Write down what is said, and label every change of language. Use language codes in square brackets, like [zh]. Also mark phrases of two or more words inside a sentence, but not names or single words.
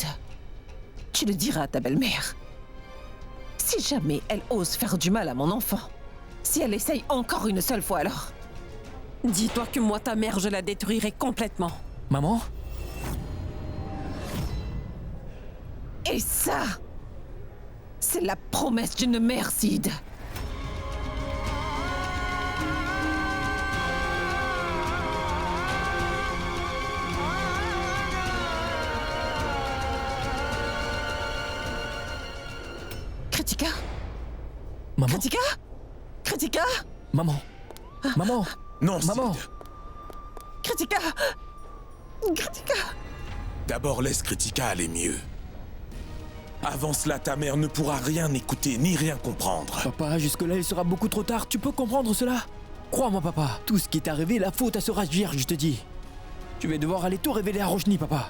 [fr] Tu le diras à ta belle-mère. Si jamais elle ose faire du mal à mon enfant, si elle essaye encore une seule fois alors, dis-toi que moi, ta mère, je la détruirai complètement. Maman? Et ça, c'est la promesse d'une mère, Sid. Kritika? Maman? Kritika? Kritika? Maman. Maman. Non, Maman. Sid. Kritika? Kritika? D'abord, laisse Kritika aller mieux. Avant cela, ta mère ne pourra rien écouter ni rien comprendre. Papa, jusque-là, il sera beaucoup trop tard. Tu peux comprendre cela? Crois-moi, papa. Tout ce qui est arrivé, la faute à ce Radjvir, je te dis. Tu vas devoir aller tout révéler à Roshni, papa.